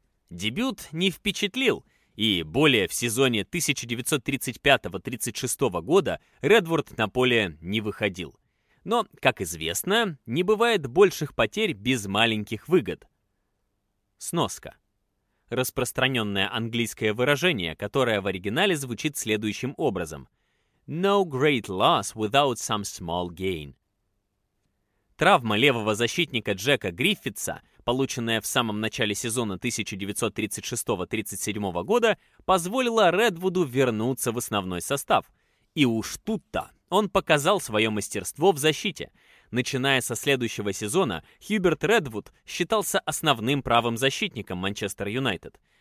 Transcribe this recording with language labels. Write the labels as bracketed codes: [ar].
[ru] Дебют не впечатлил, и более в сезоне 1935-36 года Редвуд на поле не выходил. Но, как известно, не бывает больших потерь без маленьких выгод. Сноска. Распространенное английское выражение, которое в оригинале звучит следующим образом. [en] No great loss without some small gain. [ru] Травма левого защитника Джека Гриффитса, полученная в самом начале сезона 1936-37 года, позволила Редвуду вернуться в основной состав. И уж тут-то он показал свое мастерство в защите. Начиная со следующего сезона, Хьюберт Редвуд считался основным правым защитником Манчестер Юнайтед.